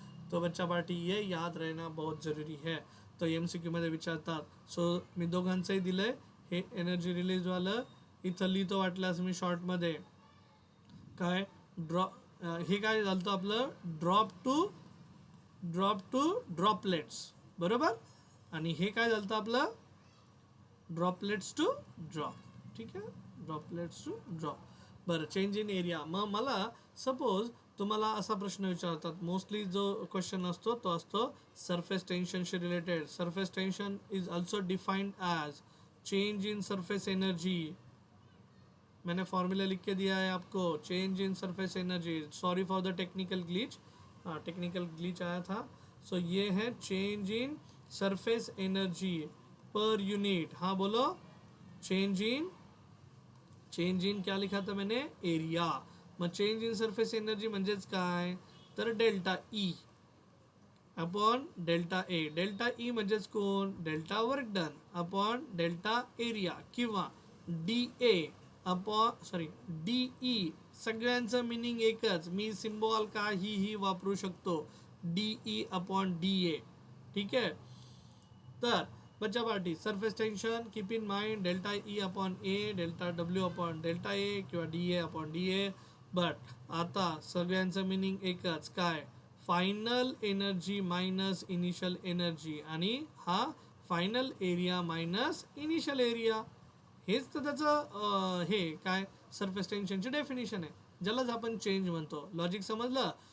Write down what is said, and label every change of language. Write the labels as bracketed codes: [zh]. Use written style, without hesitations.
[hi] तो बच्चा पार्टी ये याद रहना बहुत ज़रूरी है. [mr] तो MCQ मध्ये विचारतात. सो मी दोघांचंही दिलंय, हे एनर्जी रिलीजवालं इथं लिहितो वाटल्यास मी शॉर्टमध्ये. काय हे काय झालं आपलं, ड्रॉप टू ड्रॉपलेट्स, बरोबर. आणि हे काय झालं आपलं, ड्रॉपलेट्स टू ड्रॉप, ठीक आहे, ड्रॉपलेट्स टू ड्रॉप. बरं, चेंज इन एरिया. मग मला सपोज तुम्हाला असा प्रश्न विचारतात, मोस्टली जो क्वेश्चन असतो तो असतो surface टेन्शनशी related. [en] Surface tension is also defined as change in surface energy. [hi] मैंने फॉर्मूला लिख के दिया है आपको, change in surface energy. [en] sorry for the technical glitch, [hi] हाँ टेक्निकल ग्लिच आया था. सो ये है change in surface energy per unit. हाँ बोलो, चेंज इन क्या लिखा था मैंने, area. [mr] मग चेंज इन सरफेस एनर्जी म्हणजेच काय, तर delta E upon delta A. Delta E म्हणजेच कोण, delta work done upon delta area, किंवा D A upon D E. सगळ्यांचं मिनिंग एकच, मी सिम्बॉल काहीही वापरू शकतो, D E upon D A, ठीक आहे. तर बच्चा party, surface tension [en] keep in mind [mr] delta E upon A, delta W upon delta A, किंवा D A upon D A. But आता सगळ्यांचं मिनिंग एकच, काय, final energy minus initial energy, आणि हा final area minus initial area. हेच तर त्याचं हे काय सरफेस टेन्शनची डेफिनेशन आहे, ज्यालाच आपण चेंज म्हणतो. लॉजिक समजलं.